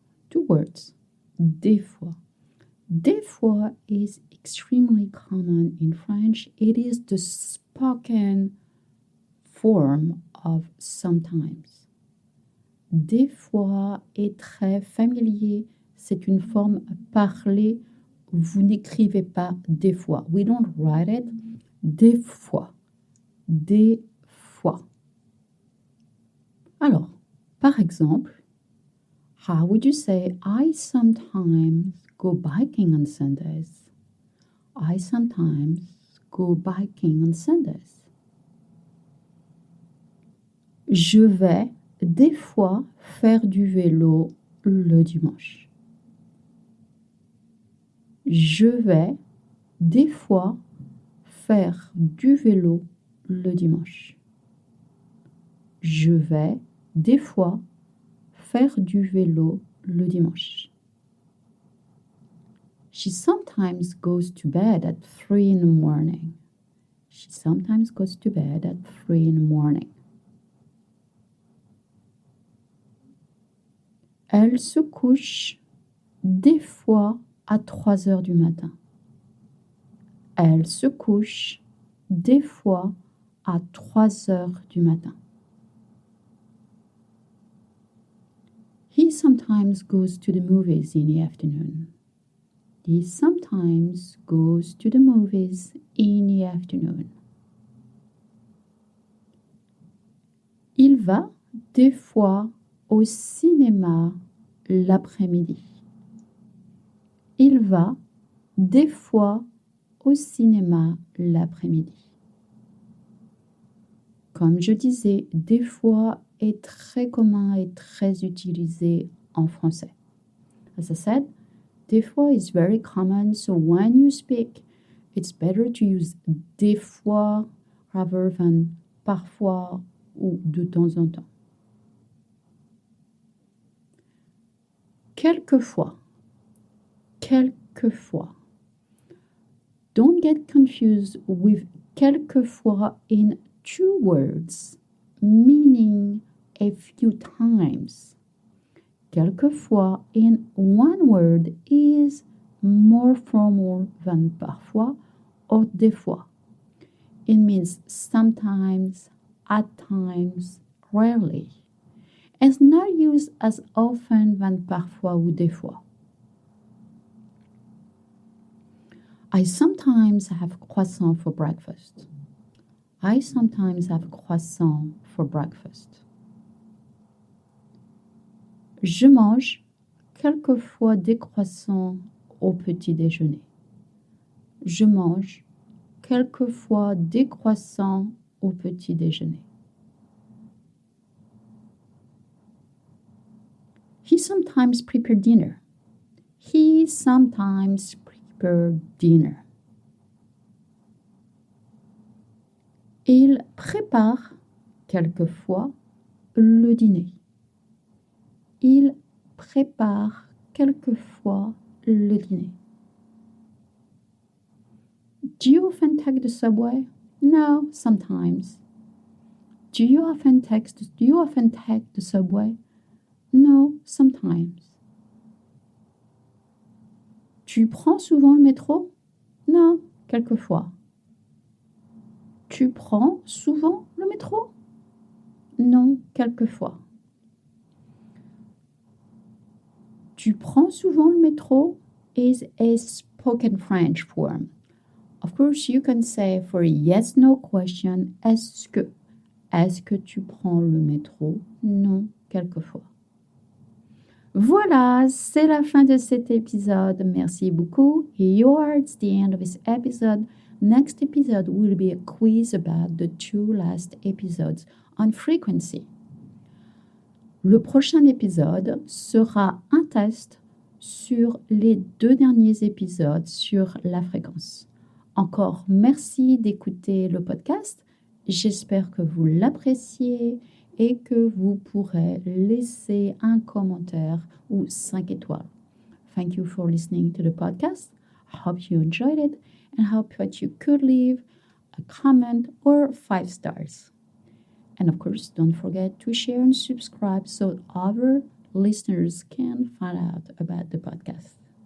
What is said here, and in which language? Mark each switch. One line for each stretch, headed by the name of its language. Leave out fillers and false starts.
English: Two words. Des fois. Des fois is extremely common in French. It is the spoken form of sometimes.
French: Des fois est très familier. C'est une forme parlée. Vous n'écrivez pas des fois.
English: We don't write it.
French: Des fois. Des fois. Alors, par exemple,
English: how would you say I sometimes go biking on Sundays? I sometimes go biking on Sundays.
French: Je vais des fois faire du vélo le dimanche. Je vais des fois faire du vélo le dimanche. Je vais des fois faire du vélo le dimanche.
English: She sometimes goes to bed at 3 in the morning. She sometimes goes to bed at 3 in the morning.
French: Elle se couche des fois à 3 heures du matin. Elle se couche des fois à 3 heures du matin.
English: He sometimes goes to the movies in the afternoon. He sometimes goes to the movies in the afternoon.
French: Il va des fois au cinéma l'après-midi. Il va des fois au cinéma l'après-midi. Comme je disais, des fois est très commun et très utilisé en français.
English: As I said, des fois is very common, so when you speak, it's better to use des fois rather than
French: parfois ou de temps en temps. Quelquefois. Quelquefois.
English: Don't get confused with quelquefois in two words, meaning a few times. Quelquefois in one word is more formal than parfois or des fois. It means sometimes, at times, rarely. It's not used as often than
French: parfois ou des fois.
English: I sometimes have croissant for breakfast. I sometimes have croissant for breakfast.
French: Je mange quelquefois des croissants au petit déjeuner. Je mange quelquefois des croissants au petit déjeuner.
English: He sometimes prepares dinner. He sometimes prepares dinner.
French: Il prépare quelquefois le dîner. Il prépare quelquefois le dîner.
English: Do you often take the subway? No, sometimes. Do you often take the subway? No, sometimes.
French: Tu prends souvent le métro? Non, quelquefois. Tu prends souvent le métro? Non, quelquefois. Tu prends souvent le métro
English: is a spoken French form. Of course, you can say for a yes-no question,
French: est-ce que tu prends le métro? Non, quelquefois. Voilà, c'est la fin de cet épisode. Merci beaucoup.
English: It's the end of this episode. Next episode will be a quiz about the 2 last episodes on frequency.
French: Le prochain épisode sera un test sur les 2 derniers épisodes sur la fréquence. Encore merci d'écouter le podcast. J'espère que vous l'appréciez et que vous pourrez laisser un commentaire ou 5 étoiles.
English: Thank you for listening to the podcast. I hope you enjoyed it and hope that you could leave a comment or 5 stars. And of course, don't forget to share and subscribe so other listeners can find out about the podcast.